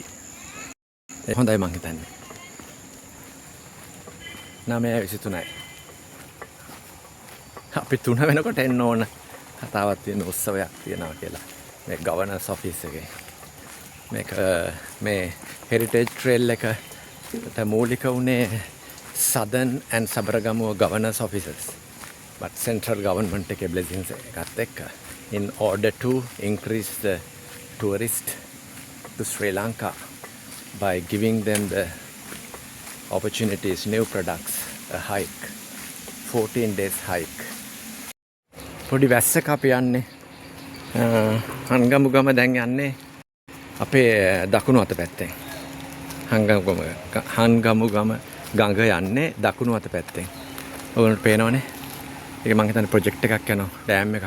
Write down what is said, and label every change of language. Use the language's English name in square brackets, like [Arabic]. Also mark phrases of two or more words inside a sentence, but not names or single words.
[Sinhala] ඒ හොඳයි මං හිතන්නේ. 9:23යි. අපි 3 වෙනකොට එන්න ඕන. කතාවක් තියෙන උත්සවයක් තියෙනවා කියලා. මේ [English] governors office [Sinhala] එකේ. මේ [English] heritage trail [Sinhala] එකට මූලික වුණේ [English] Southern and Sabaragamuwa governors offices. But central government එකේ blessings [Sinhala] එකත් එක්ක [English] in order to increase the tourists to Sri Lanka by giving them the opportunities, new products, a hike, 14 days hike. [Sinhala] පොඩි වැස්සක අපි යන්නේ හංගමුගම දැන් යන්නේ අපේ දකුණු අත පැත්තෙන්. හංගමුගම ගඟ යන්නේ දකුණු අත පැත්තෙන්. ඔයගොල්ලන්ට පේනවනේ. ඒක මං හිතන්නේ ප්‍රොජෙක්ට් එකක් යනවා. ඩෑම් එකක්.